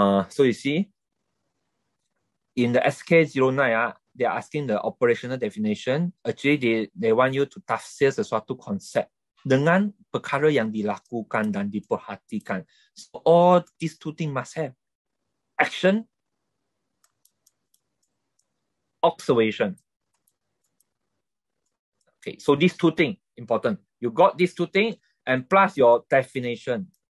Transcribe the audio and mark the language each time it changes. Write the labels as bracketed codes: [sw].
[en] So you see, in the SK09, they are asking the operational definition. Actually, they want you to [ms] tafsir sesuatu konsep dengan perkara yang dilakukan dan diperhatikan. [en] So all these two things must have action, observation. Okay, so these two things important. You got these two things and plus your definition.